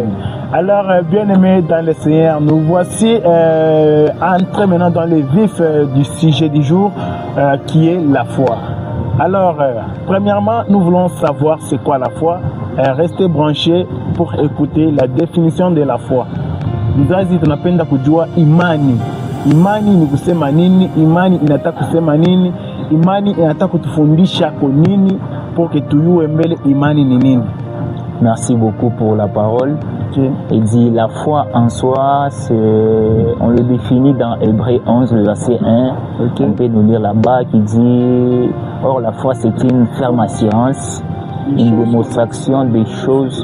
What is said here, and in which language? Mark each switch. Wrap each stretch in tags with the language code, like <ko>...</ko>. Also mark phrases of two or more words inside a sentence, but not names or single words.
<fr>Alors, bien-aimés dans le Seigneur, nous voici entrés maintenant dans le vif du sujet du jour, qui est la foi. Alors, premièrement, nous voulons savoir c'est quoi la foi. Restez branchés pour écouter la définition de la foi.</fr> <sw>Mzazi tunapenda kujua imani. Imani ni kusema nini? Imani inataka kusema nini? Imani inataka kutufundisha kwa nini?</sw> <fr>Pour que</fr> <sw>tuyue mbele imani ni nini?</sw> <fr>Merci beaucoup pour la parole. Okay. Il dit la foi en soi, on le définit dans Hébreux 11, le verset 1. Okay. On peut nous lire là-bas qui dit or la foi c'est une ferme assurance, une démonstration des choses.</fr>